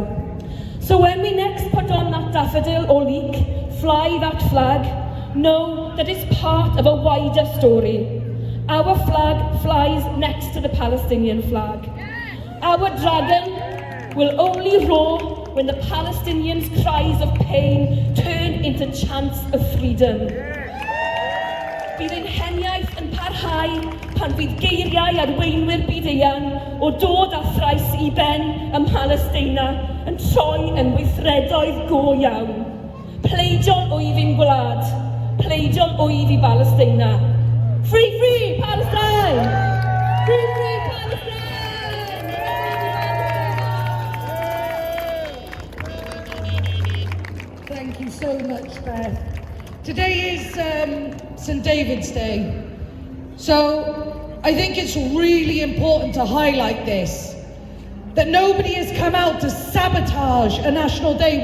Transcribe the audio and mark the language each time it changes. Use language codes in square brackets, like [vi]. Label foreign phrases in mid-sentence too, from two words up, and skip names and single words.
[en] So when we next put on that daffodil or leek, fly that flag, know that it's part of a wider story. Our flag flies next to the Palestinian flag. Our dragon will only roar when the Palestinians' cries of pain turn into chants of freedom. [cy] Bydd ein heniaeth yn parhau pan fydd geiriau arweinwyr byd-eang o dod â thrais I ben ym Palestina yn troi yn weithredoedd go iawn. Pleidiol wyf i'n gwlad, pleidiol wyf I Palestina. [en] Free, free, Palestine! Free, free, Palestine! Thank you so much, Beth. Today is St. David's Day, so I think it's really important to highlight this, that nobody has come out to sabotage a national day.